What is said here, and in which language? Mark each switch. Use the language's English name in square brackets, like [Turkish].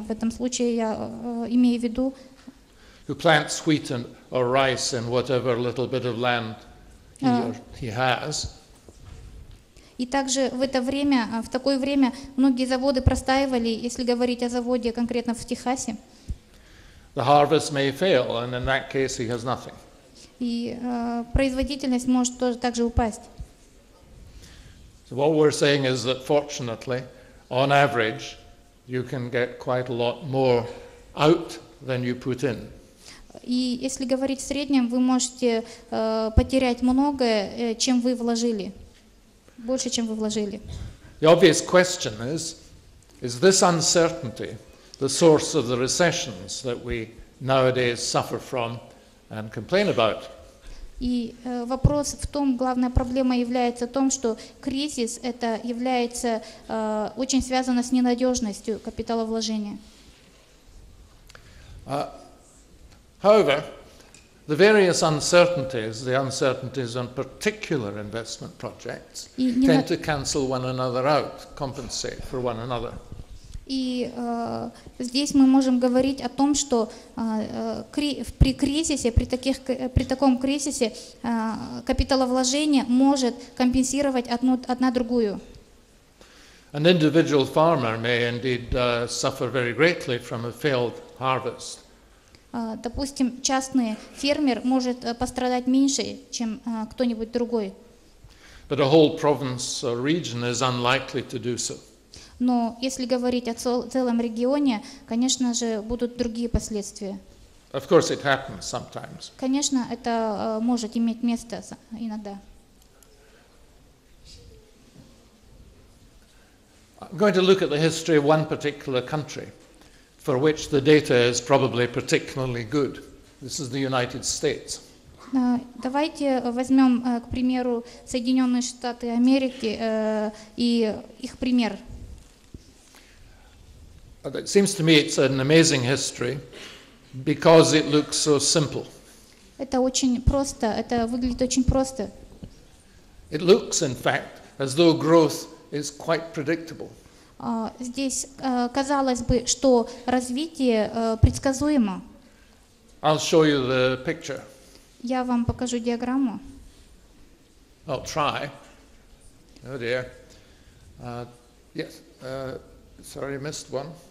[Russian] В этом случае я имею в виду, [English] who plants wheat or rice in whatever little bit of land he has. [Russian] И также в такое время многие заводы простаивали, если говорить о заводе конкретно в Техасе. [English] The harvest may fail, and in that case he has nothing. [Russian] И производительность может тоже также упасть. [English] So what we're saying is that fortunately, on average, you can get quite a lot more out than you put in. [Russian] И если говорить в среднем, вы можете потерять многое, чем вы вложили. Больше, чем вы вложили. [English] The obvious question is this uncertainty the source of the recessions that we nowadays suffer from and complain about? [Russian] И вопрос в том, главная проблема является в том, что кризис это является очень связано с ненадежностью капиталовложения. [English] However, the various uncertainties, the uncertainties on particular investment projects, tend to cancel one another out, compensate for one another. [Russian] И здесь мы можем говорить о том, что при кризисе, при таком кризисе капиталовложение может компенсировать одна другую. [English] An individual farmer may indeed suffer very greatly from a failed harvest. [Russian] Допустим, частный фермер может пострадать меньше, чем кто-нибудь другой. [English] But a whole province or region is unlikely to do so. [Russian] Но если говорить о целом регионе, конечно же, будут другие последствия. [English] Of course it happens sometimes. [Russian] Конечно, это может иметь место иногда. [English] I'm going to look at the history of one particular country, for which the data is probably particularly good. This is the United States. [Russian] Давайте возьмем, к примеру, Соединенные Штаты Америки и их пример. [English] It seems to me it's an amazing history because it looks so simple. [Russian] Это очень просто, это выглядит очень просто. [English] It looks, in fact, as though growth is quite predictable. [Russian] Здесь казалось бы, что развитие предсказуемо. [English] I'll show you the picture. [Russian] Я вам покажу диаграмму. [English] I'll try. Oh dear. Yes. Sorry, I missed one.